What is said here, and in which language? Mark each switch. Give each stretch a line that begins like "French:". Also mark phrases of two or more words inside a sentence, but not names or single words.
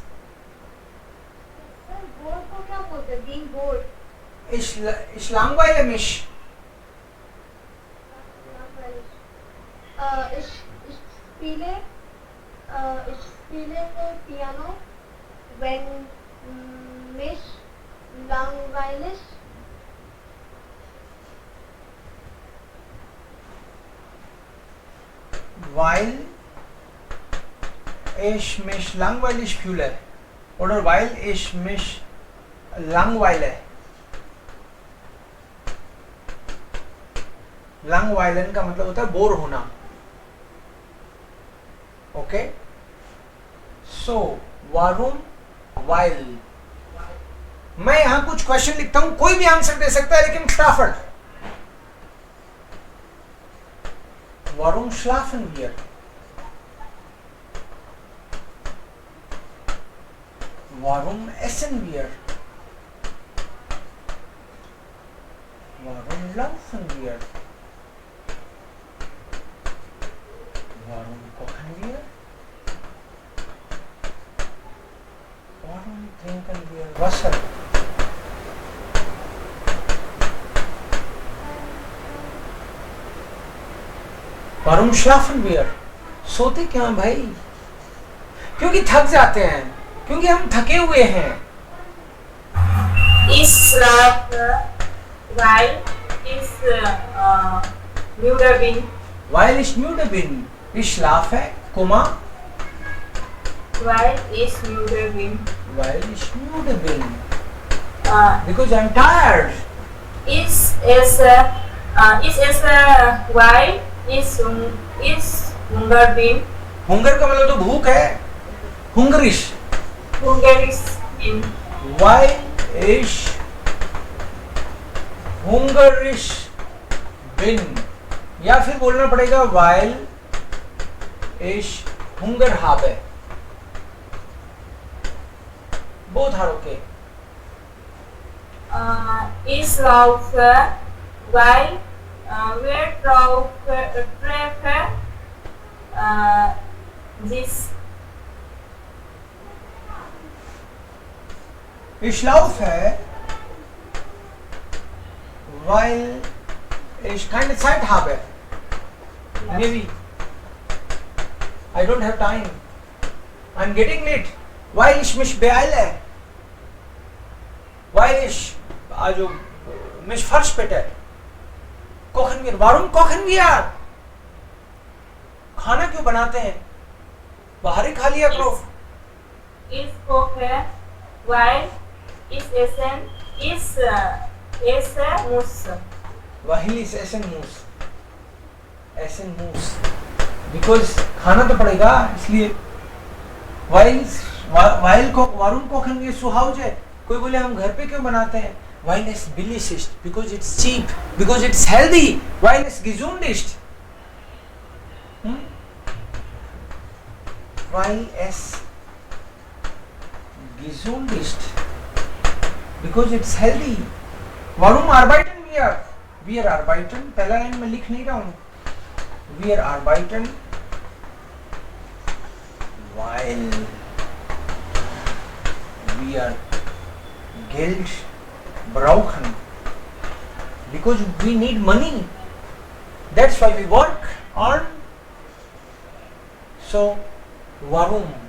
Hindi: Sir, bored को क्या बोलते हैं?
English: Being bored.
German: Ich langweile mich. Ich spiele Piano, wenn mich langweilig. Weil ich mich langweilig fühle. Oder weil ich mich langweile.
Hindi: Langweilen का मतलब होता है बोर होना।
English: OK, so
German: warum weil.
Hindi: मैं यहां कुछ क्वेश्चन लिखता हूं, कोई भी आंसर दे सकता है लेकिन फटाफट।
German: वारूम schlafen wir? Warum essen wir? Warum laufen wir? Warum kochen wir? Warum trinken wir Wasser? Warum schlafen wir?
Hindi: सोते क्या हैं भाई? क्योंकि थक जाते हैं, क्योंकि हम थके हुए हैं।
German: Ich schlafe, weil ich müde bin. Weil ich müde bin. Ich schlafe, Komma, Weil ich müde bin. weil ich müde bin. Uh,
English: Because I'm tired.
German: ich esse, weil ich Hunger bin.
Hindi: हुंगर का मतलब तो भूख है,
German: hungrig. Hungrig bin. Weil ich hungrig bin.
Hindi: या फिर बोलना पड़ेगा
German: weil ich Hunger habe.
English: Both are okay.
German: Ich laufe, weil wir treffen this. Ich laufe, weil ich keine Zeit habe.
English: Maybe I don't have time. I'm getting late.
German: Weil ich mich beeile. Weil ich also mich verspäte. Kochen wir. Warum kochen wir?
Hindi: खाना क्यों बनाते हैं? बाहर ही खा लिया करो।
German: Ich koche, weil ich esse muss. Weil ich essen muss. Essen muss. Because
Hindi: खाना तो पड़ेगा, इसलिए
German: weil warum kochen wir zu Hause?
Hindi: कोई बोले हम घर पे क्यों बनाते हैं?
German: Weil es billig ist,
English: because it's cheap, because it's healthy,
German: weil es gesund ist. Weil es gesund ist,
English: because it's healthy.
German: Warum arbeiten wir? Wir arbeiten,
Hindi: पहला लाइन में लिख नहीं रहा हूँ.
German: Wir arbeiten, weil wir Geld brauchen,
English: because we need money. That's why we work, earn. So,
German: warum?